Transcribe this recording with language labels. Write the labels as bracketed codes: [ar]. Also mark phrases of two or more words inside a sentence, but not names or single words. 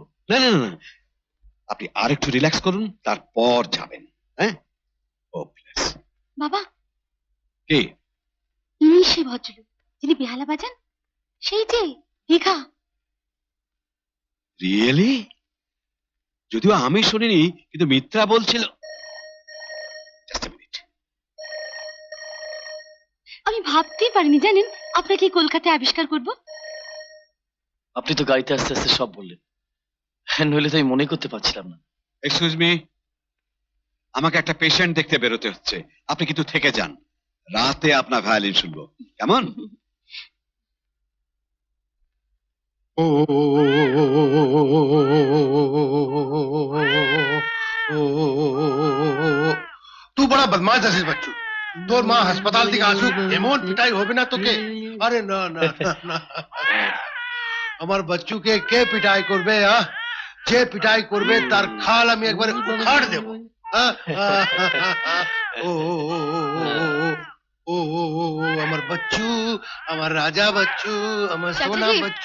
[bn] না না না, আপনি আর একটু রিল্যাক্স করুন, তারপর যাবেন। হ্যাঁ, ও প্লিজ। বাবা, কি? ইনি সে ভদ্রলোক যিনি বেহালা বাজান, সেই যে দীঘা। রিয়েলি? যদিও আমি শুনিনি, কিন্তু মিত্রা বলছিল। [en] Just a minute. [bn] আমি ভাবতেই পারিনি জানেন আপনাকে এই কলকাতায় আবিষ্কার করব। আপনি তো গাড়িতে আস্তে আস্তে সব বললেন, নইলে তো আমি মনে করতে পারছিলাম না। [en] excuse me, [bn] আমাকে একটা পেশেন্ট দেখতে বেরোতে হচ্ছে, আপনি কিন্তু থেকে যান, রাতে আপনার ভায়োলিন শুনবো, কেমন? [hi] तू बड़ा बदमाश है बच्चू। [bn] তোর মা হাসপাতাল থেকে আসুক, এমন পিটাই হবে না তোকে। আরে না না না না, আমার বাচ্চুকে কে পিটাই করবে? যে পিটাই করবে তার খাল আমি একবার উখাড় দেব। ও ও ও আমার বাচ্চু, আমার রাজা বাচ্চু, আমার সোনা বাচ্চু।